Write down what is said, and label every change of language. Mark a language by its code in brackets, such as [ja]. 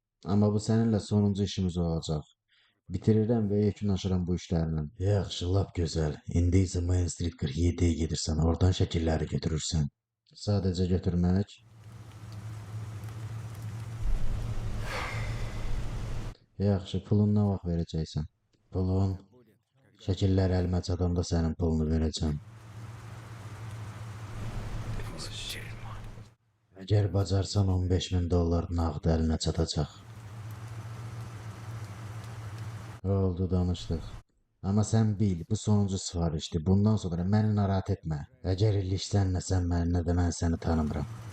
[tr] Ama bu seninle sonuncu işimiz olacak. [az] Bitirirəm və yekunlaşıram bu işlərlə. Yaxşı, lap gözəl. İndi isə Main Street 47-yə gedirsən, oradan şəkilləri götürürsən. Sadəcə götürmək. Yaxşı, pulun nə vaxt verəcəksən? Pulun, şəkillər əlimə çatanda sənin pulunu verəcəm. Əgər bacarsan 15.000 dollar nağd əlinə çatacaq. Oldu, danışdıq. [tr] Ama sen bil, bu sonuncu sifarişti. [az] Bundan sonra məni narahat etmə. Əgər ilişsən nə sən məni, nə də mən səni tanımıram.